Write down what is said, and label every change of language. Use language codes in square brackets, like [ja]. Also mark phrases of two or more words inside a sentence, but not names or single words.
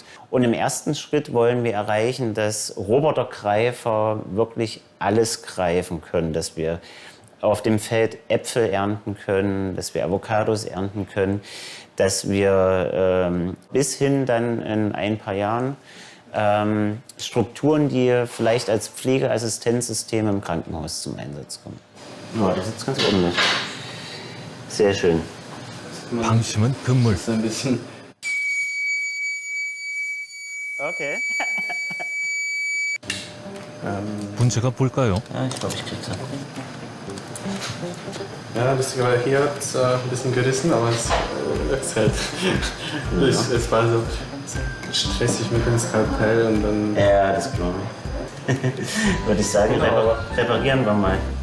[de] Und im ersten Schritt wollen wir erreichen, dass Robotergreifer wirklich alles greifen können, dass wir auf dem Feld Äpfel ernten können, dass wir Avocados ernten können, dass wir bis hin dann in ein paar Jahren Strukturen, die vielleicht als Pflegeassistenzsysteme im Krankenhaus zum Einsatz kommen. Ja, das ist ganz ordentlich. Sehr schön. [ko] 방심은 금물. Okay. 문제가 뭘까요? [de] Ja, ich glaube, ich krieg's hin. Ja, lustigerweise hier hat es ein bisschen gerissen, aber es ist halt. Es war so stressig mit dem Skalpell und dann. Ja, das glaube ich. Würde ich sagen, reparieren wir mal.